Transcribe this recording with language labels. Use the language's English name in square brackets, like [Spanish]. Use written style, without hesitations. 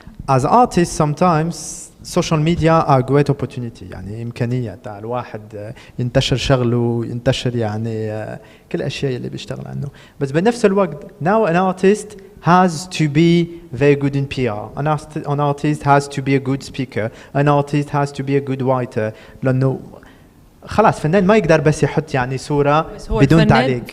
[English] As artists sometimes social media are great opportunity [Arabic] يعني إمكانية تاع الواحد ينتشر شغله ينتشر يعني كل الأشياء اللي بيشتغل عنه. بس بنفس الوقت [English] now an artist has to be very good in PR. An artist has to be a good speaker. An artist has to be a good writer. [Arabic] لأنه خلاص فنان ما يقدر بس يحط يعني صورة بدون تعليق.